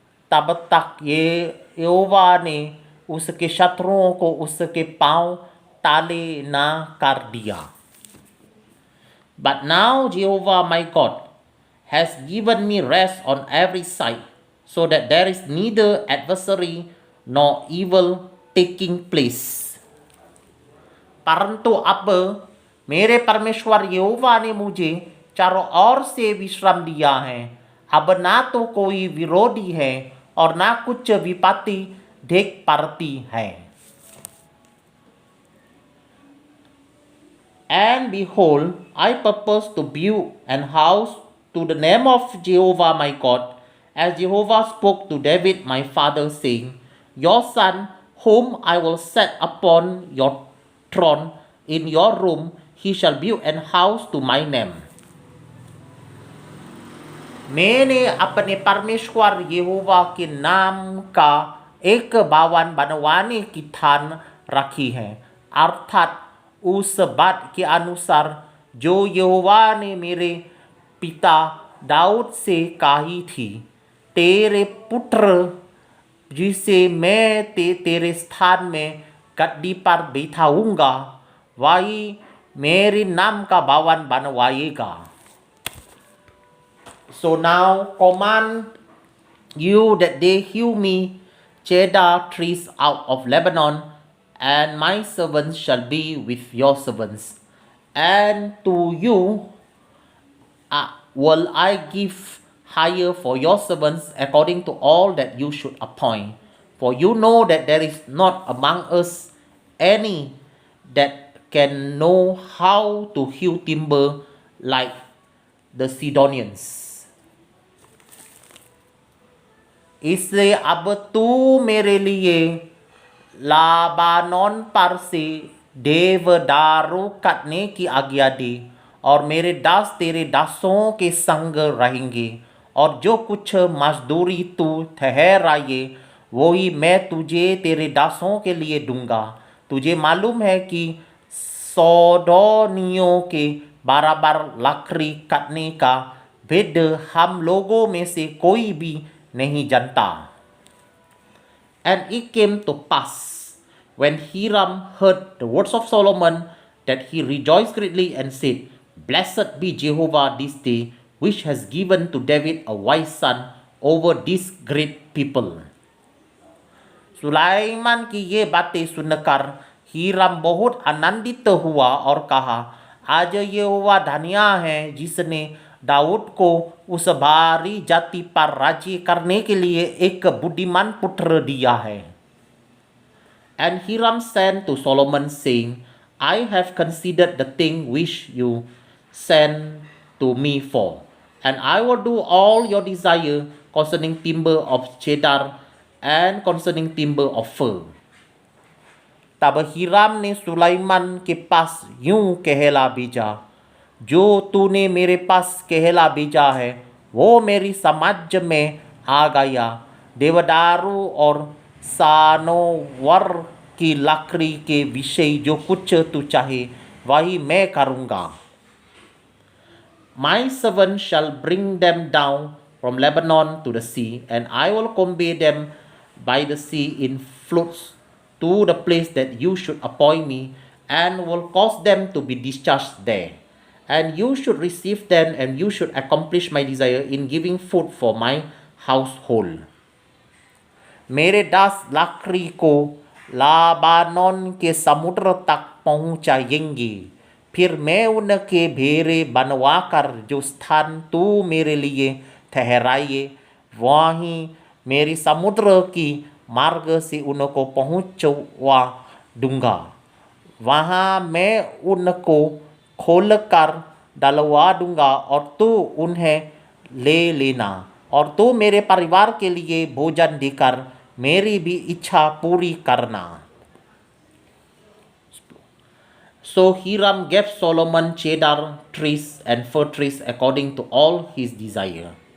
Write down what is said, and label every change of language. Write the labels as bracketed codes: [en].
[hi] तब तक ये यहोवा ने उसके शत्रुओं को उसके पांव ताले ना कर दिया। [en] But now Jehovah my God has given me rest on every side, so that there is neither adversary nor evil taking place. [hi] परंतु अब मेरे परमेश्वर यहोवा ने मुझे चारों ओर से विश्राम दिया है। अब ना तो कोई विरोधी है और ना कुछ विपत्ति देख पड़ती है। [en] And behold, I purpose to build an house to the name of Jehovah my God, as Jehovah spoke to David my father, saying, your son, whom I will set upon your throne in your room, he shall build an house to my name. [hi] मैंने अपने परमेश्वर यहोवा के नाम का एक भवन बनवाने की ठान रखी है, अर्थात उस बात के अनुसार जो यहोवा ने मेरे पिता दाऊद से कही थी, तेरे पुत्र जिसे मैं तेरे स्थान में गद्दी पर बैठाऊंगा, वही मेरे नाम का भवन बनवाएगा। [en] So now command you that they hew me cedar trees out of Lebanon, and my servants shall be with your servants. And to you will I give hire for your servants according to all that you should appoint. For you know that there is not among us any that can know how to hew timber like the Sidonians. [hi] इसलिए अब तू मेरे लिए लाबानोन पर से देवदारू काटने की आज्ञा दे, और मेरे दास तेरे दासों के संग रहेंगे, और जो कुछ मजदूरी तू ठहराए वही मैं तुझे तेरे दासों के लिए दूंगा। तुझे मालूम है कि सौदोनियों के बराबर लकड़ी काटने का भेद हम लोगों में से कोई भी नहीं जानता। [en] And it came to pass, when Hiram heard the words of Solomon, that he rejoiced greatly and said, Blessed be Jehovah this day, which has given to David a wise son over this great people. [hi] Sulaiman की ये बातें सुनकर Hiram बहुत आनंदित हुआ और कहा, आज यहोवा धन्य है जिसने दाऊद को उस भारी जाति पर राज्य करने के लिए एक बुद्धिमान पुत्र दिया है. [en] And Hiram sent to Solomon, saying, I have considered the thing which you sent to me for, and I will do all your desire concerning timber of cedar and concerning timber of fir. [hi] तब Hiram ने सुलाइमान के पास यूं कहला भेजा, जो तूने मेरे पास कहला भेजा है वो मेरी समझ में आ गया. देवदारू और सानोवर की लकड़ी के विषय जो कुछ तू चाहे वही मैं करूँगा. [en] My servant shall bring them down from Lebanon to the sea, and I will convey them by the sea in floods to the place that you should appoint me, and will cause them to be discharged there. And you should receive them, and you should accomplish my desire in giving food for my household. [hi] मेरे दास लकड़ी को लाबानोन के समुद्र तक पहुंचाएंगे, फिर मैं उनके भेरे बनवाकर जो स्थान तू मेरे लिए ठहराए वहीं मेरी समुद्र की मार्ग से उनको पहुंचवा दूंगा. वहाँ मैं उनको खोलकर डलवा दूंगा और तू उन्हें ले लेना, और तू मेरे परिवार के लिए भोजन देकर मेरी भी इच्छा पूरी करना. [en] So Hiram gave Solomon cedar trees and fir trees according to all his desire.